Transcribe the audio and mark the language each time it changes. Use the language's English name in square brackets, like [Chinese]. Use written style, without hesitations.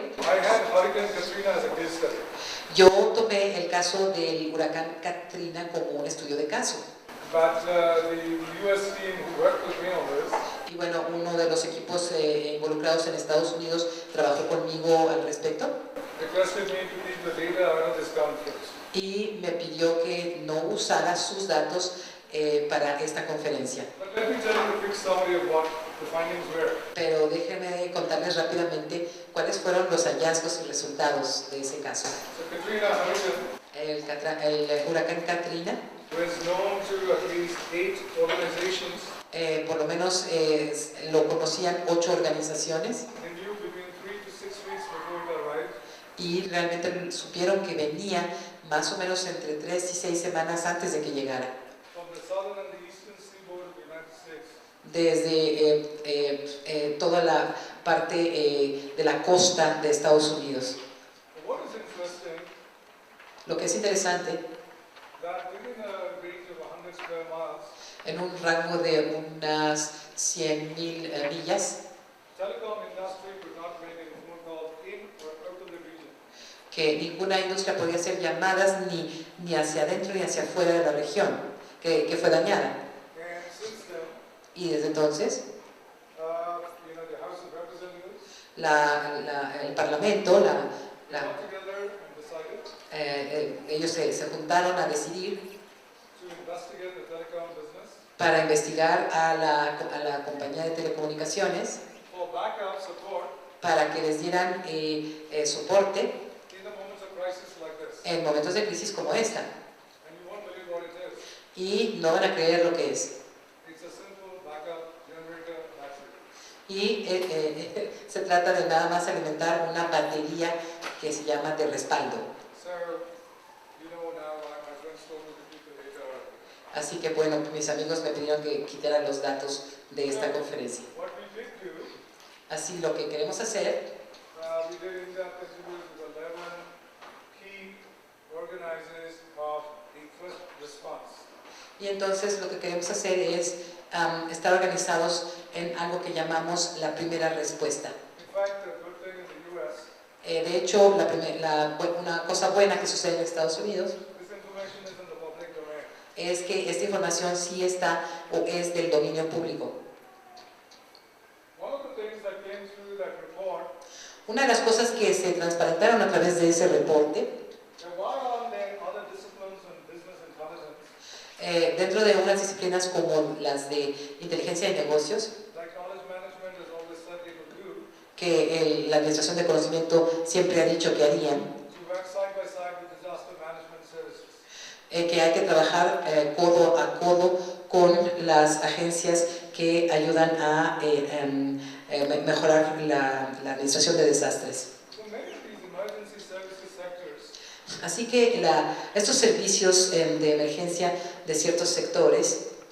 [English] I had Hurricane Katrina as a case study. [Spanish] yo tomé el caso del huracán Katrina como un estudio de caso. [English] But the US team who worked with me on this, [Spanish] Y bueno, uno de los equipos involucrados en Estados Unidos trabajó conmigo al respecto [English] requested me to keep the data out of this conference. [Spanish] y me pidió que no usara sus datos para esta conferencia. [English] But let me tell you a quick summary of what the findings were. [Spanish] Pero déjenme contarles rápidamente cuáles fueron los hallazgos y resultados de ese caso. [English] So Katrina Hurricane [Spanish] El huracán Katrina, [English] was known to at least 8 organizations. [Spanish] por lo menos lo conocían 8 organizaciones [English] They knew between 3 to 6 weeks before it arrived. [Spanish] y realmente supieron que venía más o menos entre 3 y 6 semanas antes de que llegara. [English] From the southern and the eastern seaboard of the United States. [Spanish] Desde toda la parte de la costa de Estados Unidos. [English] But what is interesting, [Spanish] Lo que es interesante, [English] that within a range of 100 square miles, [Spanish] en un rango de unas 100.000 millas, [English] telecom industry could not make a phone call in or out of the region. [Spanish] que ninguna industria podía hacer llamadas ni hacia adentro ni hacia afuera de la región, que fue dañada. [English] And since then, [Spanish] Y desde entonces, [English] the House of Representatives [Spanish] el Parlamento, [English] got together and decided [Spanish] ellos se juntaron a decidir [English] to investigate the telecom business [Spanish] para investigar a la compañía de telecomunicaciones [English] for backup support [Spanish] para que les dieran soporte [English] in the moments of crisis like this. [Spanish] en momentos de crisis como esta. [English] And you won't believe what it is. [Spanish] Y no van a creer lo que es. [English] It's a simple backup generator battery. [Spanish] Y se trata de nada más alimentar una batería que se llama de respaldo. [English] So, now my friends told me to keep the data out of it. [Spanish] Así que bueno, mis amigos me pidieron que quitara los datos de esta conferencia. [English] What we did do, [Spanish] Así lo que queremos hacer, [English] we did in-depth interviews with 11 key organizers of the first response. [Spanish] y entonces lo que queremos hacer es estar organizados en algo que llamamos la primera respuesta. [English] In fact, the good thing in the US, [Spanish] De hecho, una cosa buena que sucede en Estados Unidos [English] this information is in the public domain. [Spanish] es que esta información sí está o es del dominio público. [English] One of the things that came through that report, [Spanish] Una de las cosas que se transparentaron a través de ese reporte, [English] there were other disciplines in business intelligence, [Spanish] dentro de unas disciplinas como las de inteligencia de negocios, [English] like knowledge management is always said they would do, [Spanish] que la Administración de Conocimiento siempre ha dicho que harían, [English] to work side by side with disaster management services. [Spanish] que hay que trabajar codo a codo con las agencias que ayudan a mejorar la administración de desastres. [English] So many of these emergency services sectors [Spanish] Así que estos servicios de emergencia de ciertos sectores,